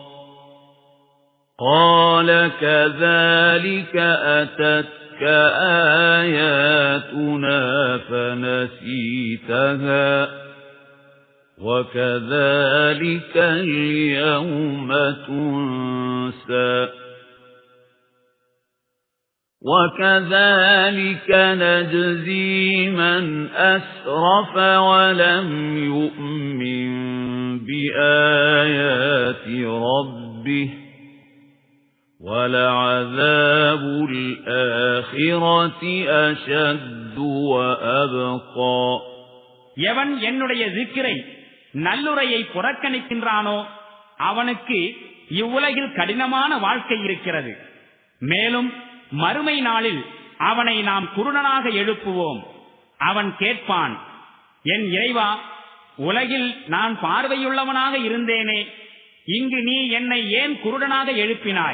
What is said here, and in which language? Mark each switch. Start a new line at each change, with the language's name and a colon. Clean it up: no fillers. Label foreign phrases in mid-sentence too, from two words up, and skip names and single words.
Arabic: قَالَ كَذَلِكَ أَتَتْكَ آيَاتُنَا فَنَسِيتَهَا وَكَذَلِكَ الْيَوْمَ تُنْسَى وَكَذَلِكَ نَجْزِي مَنْ أَسْرَفَ وَلَمْ يُؤْمِنْ بِآيَاتِ رَبِّهِ وَلَعَذَابُ الْآخِرَةِ أَشَدُّ وَأَبْقَى.
Tamil: எவன் என்னுடைய zikரை நல்லுரையை புறக்கணிக்கின்றானோ அவனுக்கு இவ்வுலகில் கடினமான வாழ்க்கை இருக்கிறது. மேலும் மறுமை நாளில் அவனை நாம் குருடனாக எழுப்புவோம். அவன் கேட்பான், என் இறைவா, உலகில் நான் பார்வையுள்ளவனாக இருந்தேனே, இங்கு நீ என்னை ஏன் குருடனாக எழுப்பினாய்?